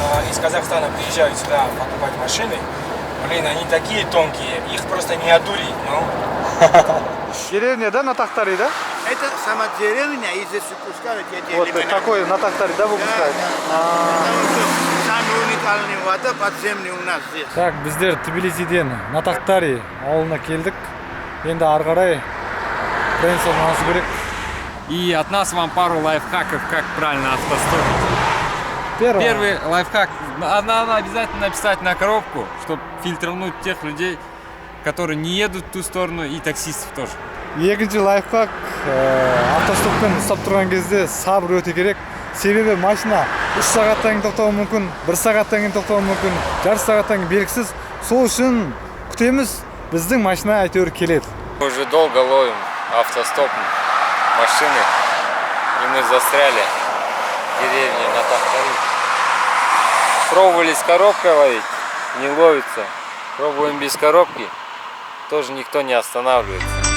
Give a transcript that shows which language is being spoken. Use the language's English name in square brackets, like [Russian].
[Russian] Из Казахстана приезжают сюда покупать машины. Блин, они такие тонкие, их просто не одурить, ну. Деревня, да, на Тахтаре, да? Это сама деревня, и здесь выпускают эти Вот элементы. такой на Тахтаре, да, выпускают? Потому что самый уникальный вода подземный у нас здесь. [Kazakh] Так, біздер Тбилисиден на Тахтаре ауылына келдік. Енді ары қарай Френсов ашу керек. [Russian] И от нас вам пару лайфхаков, как правильно автостопить. Первый лайфхак. Надо обязательно написать на коробку, чтобы фильтровнуть тех людей, которые не едут в ту сторону, и таксистов тоже. [Kazakh] Екінші лайфхак, автостоппен ұстап тұрған кезде сабыр өте керек. Себебі машина 3 сағаттан кейін тоқтауы мүмкін, 1 сағаттан кейін тоқтауы мүмкін, жарты сағаттан кейін белгісіз. Сол үшін күтеміз, біздің машина әйтеуір келеді. [Russian] Мы уже долго ловим автостопом машины, и мы застряли в деревне на Тахтаре. Пробовали с коробкой ловить, не ловится. Пробуем без коробки, тоже никто не останавливается.